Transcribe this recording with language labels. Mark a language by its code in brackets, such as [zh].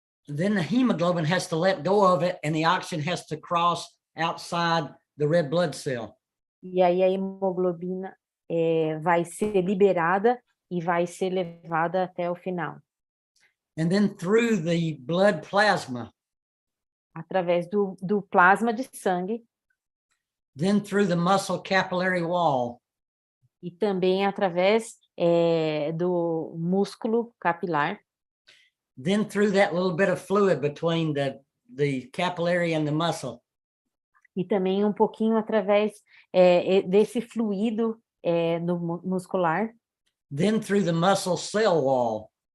[en] Then the hemoglobin has to let go of it and the oxygen has to cross outside the red blood cell. [pt] E aí a hemoglobina vai ser liberada e vai ser levada até o final, [en] And then through the blood plasma, [pt] através do plasma de sangue [en] then through the muscle capillary wall, [pt] e também através do músculo capilar, [en] then through that little bit of fluid between the capillary and the muscle. [pt] e também um pouquinho através desse fluido muscular, [en] Then through the muscle cell wall,